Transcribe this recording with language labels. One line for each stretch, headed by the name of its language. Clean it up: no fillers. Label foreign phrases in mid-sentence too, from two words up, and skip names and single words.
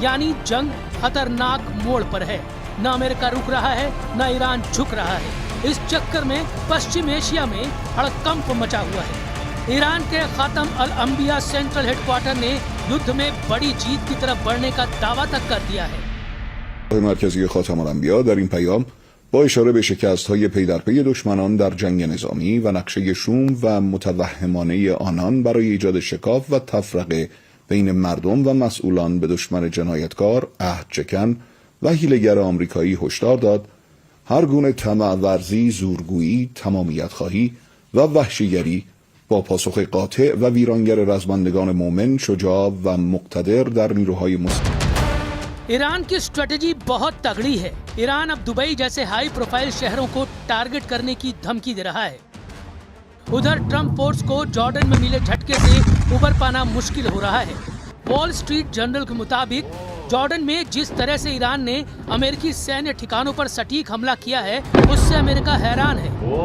Hindi: यानी जंग खतरनाक मोड़ पर है। न अमेरिका रुक रहा है, न ईरान झुक रहा है। इस चक्कर में पश्चिम एशिया में हड़कंप मचा हुआ है। ईरान के खातम अल अंबिया
English: central headquarters
Hindi: ने युद्ध में बड़ी जीत की तरफ बढ़ने का दावा तक कर दिया है।
Persian: مرکزی خاتم الانبیا در این پیام با اشاره به شکست‌های پی در پی دشمنان در جنگ نظامی و نقشه شوم و متوهمانه آنان برای ایجاد شکاف و تفرقه بین مردم و مسئولان به دشمن جنایتکار، عهدشکن و حیله‌گر آمریکایی هشدار داد هر گونه طمع ورزی، زورگویی، تمامیت خواهی و وحشیگری با پاسخ قاطع و ویرانگر رزمندگان مومن، شجاع و مقتدر در نیروهای مسلح.
Hindi: ईरान की स्ट्रेटेजी बहुत तगड़ी है। ईरान अब दुबई जैसे
English: high profile
Hindi: शहरों को टारगेट करने की धमकी दे रहा है। उधर ट्रंप फोर्स को जॉर्डन में मिले झटके से उबर पाना मुश्किल हो रहा है। वॉल स्ट्रीट जर्नल के मुताबिक जॉर्डन में जिस तरह से ईरान ने अमेरिकी सैन्य ठिकानों पर सटीक हमला किया है, उससे अमेरिका हैरान है।